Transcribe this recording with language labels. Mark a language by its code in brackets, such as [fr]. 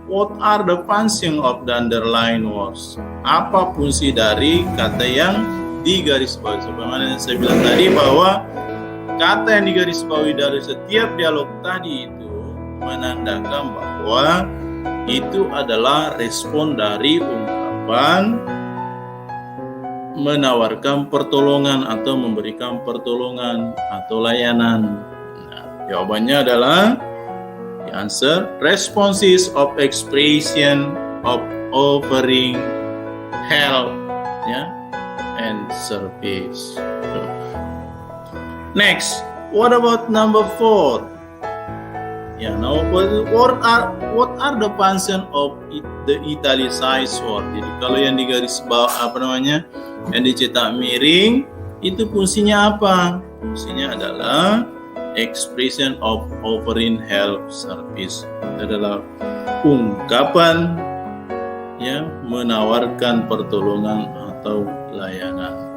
[en] What are the function of the underlined words? [id] Apa fungsi dari kata yang digarisbawahi? Sebagaimana yang saya bilang tadi bahwa kata yang digarisbawahi dari setiap dialog tadi itu menandakan bahwa itu adalah respon dari ungkapan menawarkan pertolongan atau memberikan pertolongan atau layanan. Nah, jawabannya adalah [en] the answer responses of expression of offering help, ya, and service. Next, what about number 4? Ya, now what are the function of the italicized word? [id] Jadi kalau yang digaris bawah yang dicetak miring itu fungsinya apa? Fungsinya adalah [en] expression of offering help service. [id] Itu adalah ungkapan ya menawarkan pertolongan atau layanan.